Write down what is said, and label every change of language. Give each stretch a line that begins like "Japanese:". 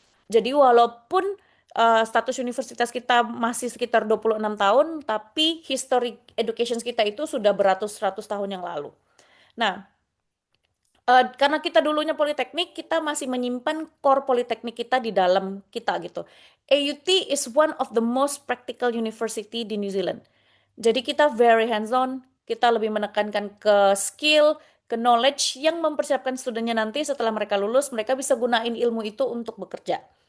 Indonesian: Jadi walaupun status universitas kita masih sekitar 26 tahun, tapi history education kita itu sudah beratus-ratus tahun yang lalu. Nah, karena kita dulunya politeknik, kita masih menyimpan core politeknik kita di dalam kita gitu.
English: AUT is one of the most practical university di New Zealand.
Indonesian: Jadi kita
English: very hands-on,
Indonesian: kita lebih menekankan ke skill, ke knowledge yang mempersiapkan studennya nanti setelah mereka lulus, mereka bisa gunain ilmu itu untuk bekerja.